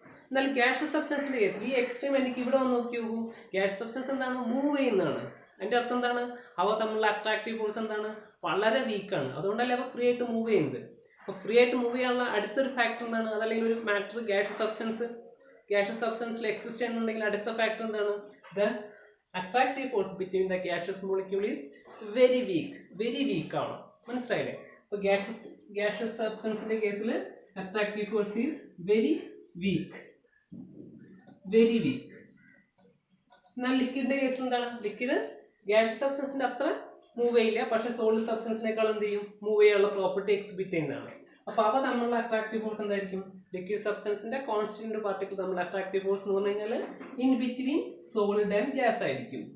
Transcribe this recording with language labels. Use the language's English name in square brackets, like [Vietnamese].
[Malayalam] എന്നാൽ ഗ്യാഷ്യസ് സബ്സ്റ്റൻസിന്റെ കേസിൽ ഈ എക്സ്ട്രീം എനിക്ക് ഇവിടെ വന്ന് നോക്കി നോക്കൂ. ഗ്യാഷ്യസ് സബ്സ്റ്റൻസ് എന്താണ്? മൂവ് ചെയ്യുന്നതാണ്. അതിന്റെ അർത്ഥം എന്താണ്? അവ തമ്മിലുള്ള അട്രാക്റ്റീവ് ഫോഴ്സ് എന്താണ്? വളരെ വീക്കാണ്. അതുകൊണ്ടല്ലേ അവ ഫ്രീ ആയിട്ട് മൂവ് ചെയ്യുന്നത്. അപ്പൊ ഫ്രീ ആയിട്ട് മൂവ് ചെയ്യാനുള്ള അടുത്തൊരു ഫാക്ടർ എന്താണ്? അതല്ലെങ്കിൽ ഒരു മാറ്റർ ഗ്യാഷ്യസ് സബ്സ്റ്റൻസിൽ എക്സിസ്റ്റ് ചെയ്യുന്നുണ്ടെങ്കിൽ അടുത്ത ഫാക്ടർ എന്താണ്? [English] The attractive force between the gaseous molecule is very weak [Malayalam] ആണ്. മനസ്സിലായില്ലേ? അപ്പൊ gaseous substanceന്റെ കേസിൽ [English] attractive force is very weak. [Malayalam] എന്നാൽ ലിക്വിഡിന്റെ കേസിൽ എന്താണ്? ലിക്വിഡ് gaseous substanceന്റെ അത്ര മൂവ് ചെയ്യില്ല, പക്ഷെ സോളിഡ് സബ്സ്റ്റൻസിനേക്കാൾ എന്ത് ചെയ്യും? മൂവ് ചെയ്യാനുള്ള പ്രോപ്പർട്ടി എക്സിബിറ്റ് ചെയ്യുന്നതാണ്. അപ്പൊ അവ തമ്മിലുള്ള അട്രാക്റ്റീവ് ഫോഴ്സ് എന്തായിരിക്കും? ലിക്വിഡ് സബ്സ്റ്റൻസിന്റെ കോൺസ്റ്റിറ്റ്യൂന്റ് പാർട്ടിക്കിൾ തമ്മിലുള്ള അട്രാക്റ്റീവ് ഫോഴ്സ് എന്ന് പറഞ്ഞു കഴിഞ്ഞാൽ in between solid and gas ആയിരിക്കും.